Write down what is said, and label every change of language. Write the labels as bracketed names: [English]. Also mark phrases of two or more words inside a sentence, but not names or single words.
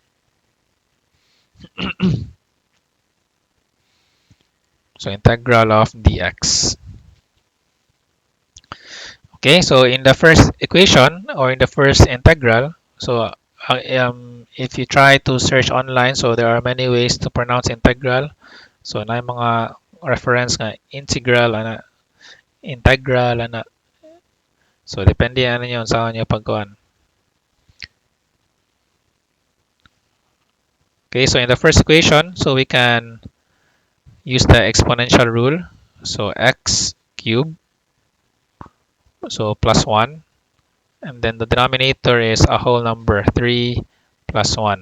[English] So integral of dx. Okay, so in the first equation or in the first integral, so if you try to search online, so there are many ways to pronounce integral. [Cebuano] So na yung mga reference nga integral ana integral ana. So depende ano yun sa inyo pagkuan. [English] Okay, so in the first equation, so we can use the exponential rule. So x cubed, so plus 1. And then the denominator is a whole number, 3 plus 1.